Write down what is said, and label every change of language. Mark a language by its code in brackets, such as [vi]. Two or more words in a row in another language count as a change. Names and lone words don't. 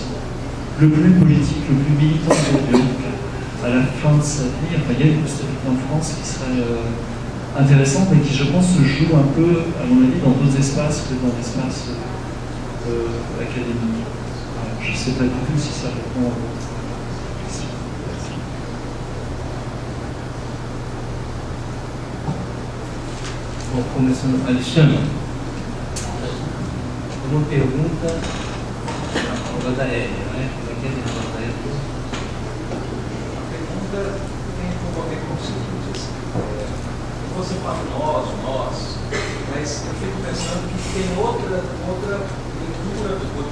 [fr] Le plus politique, le plus militant de Bourdieu, à la fin de sa vie, enfin, il y a une postérité en France qui serait intéressante, mais qui, je pense, se joue un peu, à mon avis, dans d'autres espaces que dans l'espace académique. Voilà, je ne sais pas du tout si ça répond à votre question. [pt] Bom, começando, Alexandre, uma pergunta da Hélia, né? Aqui é da Hélia. Tem como a ver com o seguinte, você fala nós, mas eu fico pensando que tem outra leitura do Bourdieu.